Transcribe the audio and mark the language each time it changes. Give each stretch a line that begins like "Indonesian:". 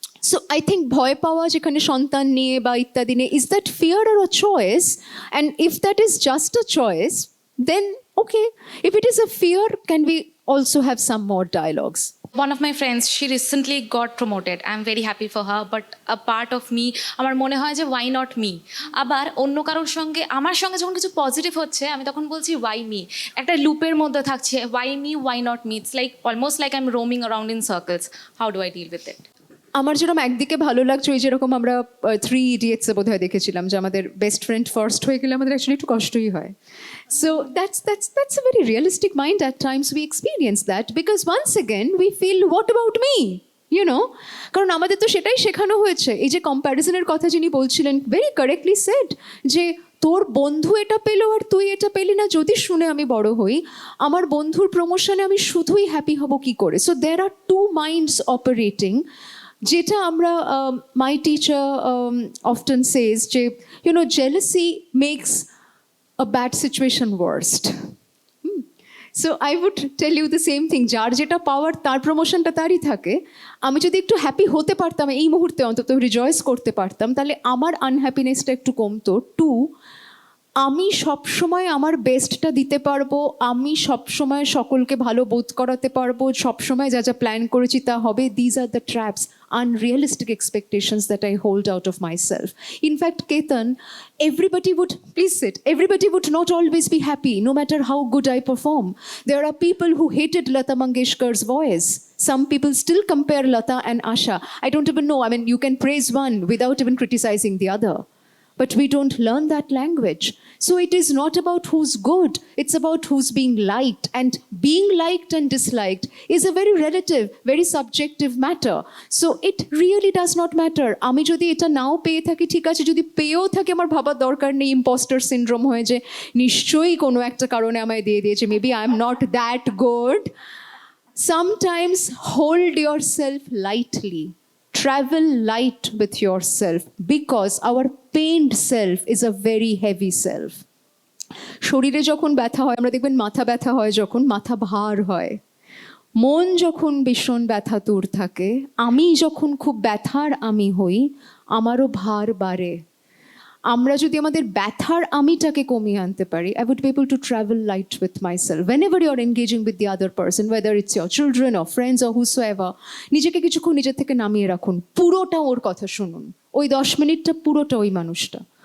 English: So I think
Bangla: ভয় পাওয়া যেখানে সন্তান নিয়ে বা ইত্যাদি নিয়ে,
English: is that fear or a choice? And if that is just a choice, then okay. If it is a fear, can we also have some more dialogues? One of my friends, she recently got promoted. I'm very happy for her, but a part of me,
Bangla: আমার মনে হয় যে
English: why not me?
Bangla: আবার অন্য কারোর সঙ্গে আমার সঙ্গে যখন কিছু পজিটিভ হচ্ছে, আমি তখন বলছি
English: why me?
Bangla: একটা লুপের মধ্যে থাকছে,
English: why me, why not me? It's like almost like I'm roaming around in circles. How do I deal with it?
Bangla: আমার যেরকম একদিকে ভালো লাগছে, ওই যেরকম আমরা 3 Idiots বোধ হয় দেখেছিলাম, যে আমাদের বেস্ট ফ্রেন্ড ফার্স্ট হয়ে গেলে আমাদের অ্যাকচুয়ালি একটু কষ্টই হয়.
English: So that's a very realistic mind. At times we experience that, because once again we feel, what about me?
Bangla: কারণ আমাদের তো সেটাই শেখানো হয়েছে. এই যে কম্প্যারিজনের কথা যিনি বলছিলেন, ভেরি কারেক্টলি সেড, যে তোর বন্ধু এটা পেলো আর তুই এটা পেলি না, যদি শুনে আমি বড় হই, আমার বন্ধুর প্রমোশনে আমি শুধুই হ্যাপি হব কি করে?
English: So there are two minds operating.
Bangla: যেটা আমরা
English: my teacher often says যে jealousy makes a bad situation worst. So I would tell you the same thing.
Bangla: যার যেটা পাওয়ার, তার প্রমোশনটা তারই থাকে. আমি যদি একটু হ্যাপি হতে পারতাম এই মুহূর্তে, অন্তত রিজয়েস করতে পারতাম, তাহলে আমার আনহ্যাপিনেসটা একটু কমতো. 2, আমি সবসময় আমার বেস্টটা দিতে পারবো, আমি সবসময় সকলকে ভালো বোধ করাতে পারবো, সবসময় যা যা প্ল্যান করেছি তা হবে.
English: These are the traps, unrealistic expectations that I hold out of myself. In fact, Ketan, everybody would not always be happy, no matter how good I perform. There are people who hated Lata Mangeshkar's voice. Some people still compare Lata and Asha. I don't even know. I mean, you can praise one without even criticizing the other. but we don't learn that language. So it is not about who's good, it's about who's being liked. And being liked and disliked is a very relative, very subjective matter. So it really does not matter.
Bangla: আমি যদি এটা নাও পেয়ে থাকি ঠিক আছে, যদি পেয়েও থাকি আমার ভাবার দরকার নেই ইম্পোস্টার সিনড্রোম হয়ে যে নিশ্চয়ই কোনো একটা কারণে আমায় দিয়ে দিয়েছে, maybe I am not that good.
English: Sometimes hold yourself lightly. Travel light with yourself because our pained self is a very heavy self.
Bangla: শরীরে যখন ব্যথা হয়, আমরা দেখবেন মাথা ব্যথা হয় যখন, মাথা ভার হয়। মন যখন ভীষণ ব্যথাতুর থাকে, আমি যখন খুব ব্যথার আমি হই, আমারও ভার বাড়ে। আমরা যদি আমাদের ব্যথার আমিটাকে কমিয়ে আনতে পারি,
English: I would be able to travel light with myself. Whenever you're engaging with the other person, whether it's your children or friends or whosoever,
Bangla: নিজেকে কিছুক্ষণ নিজের থেকে নামিয়ে রাখুন, পুরোটা ওর কথা শুনুন, ওই 10 মিনিটটা পুরোটা ওই মানুষটা।